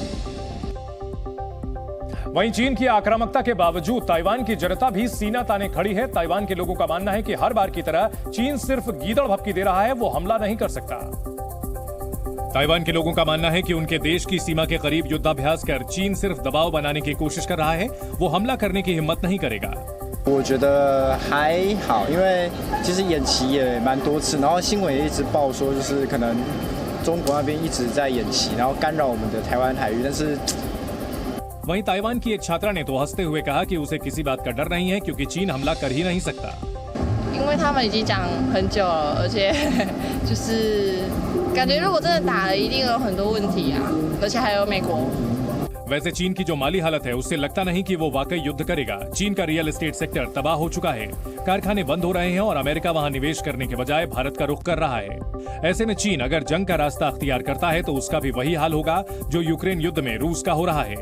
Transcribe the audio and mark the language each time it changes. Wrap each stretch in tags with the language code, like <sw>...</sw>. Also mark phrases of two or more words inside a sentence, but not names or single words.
<hi>वहीं चीन की आक्रामकता के बावजूद ताइवान की जनता भी सीना ताने खड़ी है। ताइवान के लोगों का मानना है कि हर बार की तरह चीन सिर्फ गीदड़ भभकी दे रहा है, वो हमला नहीं कर सकता। ताइवान के लोगों का मानना है कि उनके देश की सीमा के करीब युद्धाभ्यास कर चीन सिर्फ दबाव बनाने की कोशिश कर रहा है, वो हमला करने की हिम्मत नहीं करेगा।</hi> <zh>我觉得还好，因为其实演习也蛮多次，然后新闻也一直报说，就是可能中国那边一直在演习，然后干扰我们的台湾海域，但是</zh> <hi>वहीं ताइवान की एक छात्रा ने तो हंसते हुए कहा कि उसे किसी बात का डर नहीं है क्योंकि चीन हमला कर ही नहीं सकता।</hi> <zh>因为他们已经讲很久了，而且就是感觉如果真的打了，一定有很多问题啊，而且还有美国。</zh> <hi>वैसे चीन की जो माली हालत है उससे लगता नहीं कि वो वाकई युद्ध करेगा। चीन का</hi> <en>real estate sector</en> <hi>तबाह हो चुका है, कारखाने बंद हो रहे हैं और अमेरिका वहां निवेश करने के बजाय भारत का रुख कर रहा है। ऐसे में चीन अगर जंग का रास्ता अख्तियार करता है तो उसका भी वही हाल होगा जो यूक्रेन युद्ध में रूस का हो रहा है।</hi>